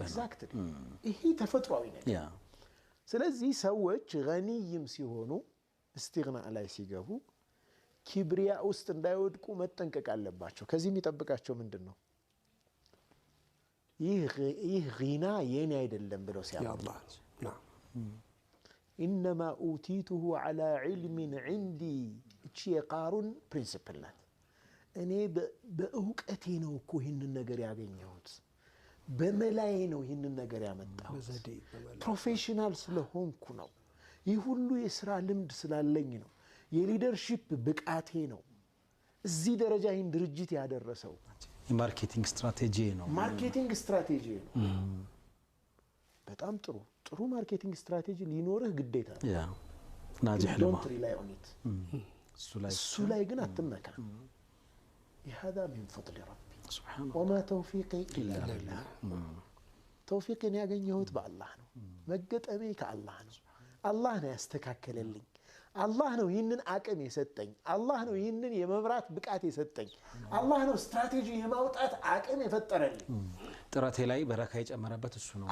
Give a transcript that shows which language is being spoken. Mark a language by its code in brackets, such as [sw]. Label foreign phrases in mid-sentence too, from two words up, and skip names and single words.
[am] ኤግዛክትሊ ይሄ ተፈጥሯዊ ነው ያ ስለዚህ ሰዎች ገኒይም ሲሆኑ استغناء ላይ ሲገቡ ኪብሪያ ውስጥ እንዳይወድቁ መጠንቀቅ አለባቸው ከዚህ የሚጠብቃቸው ምንድነው ይህ ጊና የኔ አይደለም ብለው ሲያምኑ [ar] انما اوتيته على علم عندي [am] እቺ የቃሩን ፕሪንሲፕል ናት እኔ በእውቀቴ ነው እኮ ይሄንን ነገር ያገኘሁት በመላይ ነው ይሄንን ነገር ያመጣሁት ፕሮፌሽናል ስለሆንኩ ነው ይህ ሁሉ የሥራ ልምድ ስላለኝ ነው የሊደርሺፕ ብቃቴ ነው እዚህ ደረጃ ይሄን ድርጅት ያደረሰው [en] marketing strategy [am] ነው በጣም ጥሩ [en] marketing strategy [am] ሊኖርህ ግዴታ ነው ያ ናጅህ ለማ [en] don't rely on it [am] እሱ ላይ ግን አትመካ [ar] هذا من فضل ربي سبحانه وما توفيقي الا بالله [am] توفيقي ያገኘሁት በአላህ ነው መገጠሜ ከአላህ ነው አላህ ነው ያስተካከለልኝ አላህ ነው ይህንን አቅም የሰጠኝ አላህ ነው ይህንን የመብራት ብቃት የሰጠኝ አላህ ነው ስትራቴጂ የማውጣት አቅም የፈጠረልኝ ጥራቴ ላይ በረካ የጨመረበት እሱ ነው